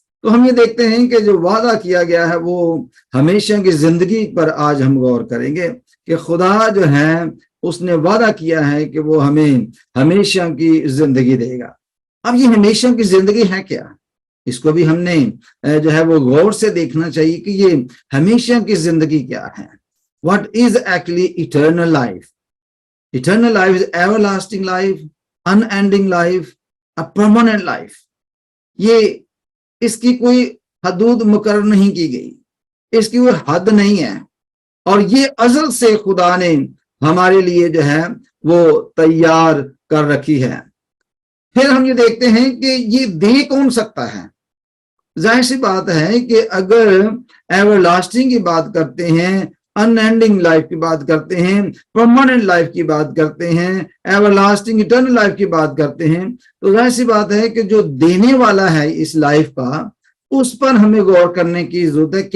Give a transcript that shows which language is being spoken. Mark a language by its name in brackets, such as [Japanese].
[Hindi] तो हम ये देखते हैं कि जो वादा किया गया है वो हमेशा की जिंदगी पर आज हम गौर करेंगे कि खुदा जो है उसने वादा किया है कि वो हमें हमेशा की जिंदगी देगा। अब ये हमेशा की जिंदगी है क्या, इसको भी हमने जो है वो गौर से देखना चाहिए कि ये हमेशा की जिंदगी क्या है। [English] What is actually eternal life? Eternal life is everlasting life, unending life, a permanent life. [Hindi] ये इसकी कोई हदूद मुकर्रर नहीं की गई, इसकी कोई हद नहीं है, और ये अज़ल से खुदा ने हमारे लिए जो है वो तैयार कर रखी है। फिर हम ये देखते हैं कि ये दे कौन सकता है। जाहिर सी बात है कि अगर एवरलास्टिंग की बात करते हैं, [English] unending life [Hindi] की बात करते हैं, [English] permanent life [Hindi] की बात करते हैं, [English] everlasting eternal life [Hindi] की बात करते हैं, तो जाहिर सी बात है कि जो देने वाला है इस लाइफ का, उस पर हमें गौर करने की जरूरत है।